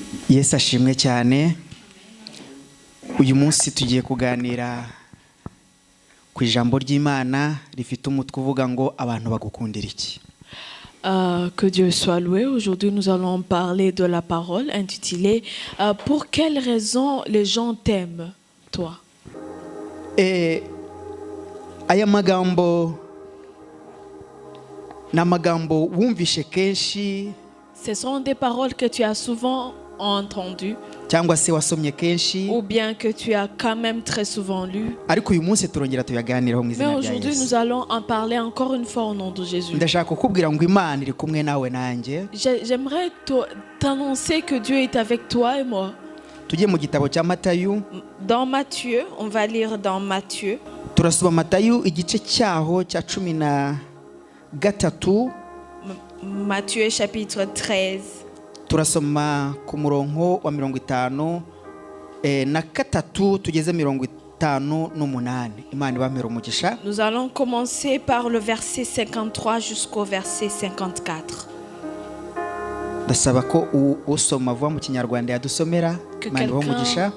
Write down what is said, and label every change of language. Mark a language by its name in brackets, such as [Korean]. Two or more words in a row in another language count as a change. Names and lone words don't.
[Kinyarwanda] Yesu ashimwe cyane. Uyu munsi tugiye kuganira ku ijambo ry'Imana rifite umutwe uvuga ngo abantu bagukundira iki. [French] Que Dieu soit loué. Aujourd'hui, nous allons parler de la parole intitulée Pour quelles raisons les gens t'aiment, toi? [Kinyarwanda] Aya magambo na magambo wumvishe kenshi. [French] Ce sont des paroles que tu as souvent entendues [Kinyarwanda] cyangwa se wasomye kenshi, [French] ou bien que tu as quand même très souvent lu. [Kinyarwanda] ariko uyu munsi turongera tuyaganiraho mu [French] Mais [Kinyarwanda] izina rya [French] aujourd'hui, nous [Kinyarwanda] Yesu. [French] allons en parler encore une fois au nom de Jésus. [Kinyarwanda] Ndashaka kukubwira ngo Imana iri kumwe nawe nanjye. [French] J'aimerais t'annoncer que Dieu est avec toi et moi. [Kinyarwanda] Tugiye mu gitabo cya Matayo. [French] Dans Matthieu, on va lire dans Matthieu. [Kinyarwanda] Turasoma Matayo igice cyaho cya 13. [French] Matthieu chapitre 13. [Kinyarwanda] Turasoma ku murongo wa 50 na gatatu tugeze 58. Imana ibamere umugisha. [French] Nous allons commencer par le verset 53 jusqu'au verset 54. [Kinyarwanda] Ndasaba ko usoma vuba mu Kinyarwanda yadusomera. Imana ibamere umugisha.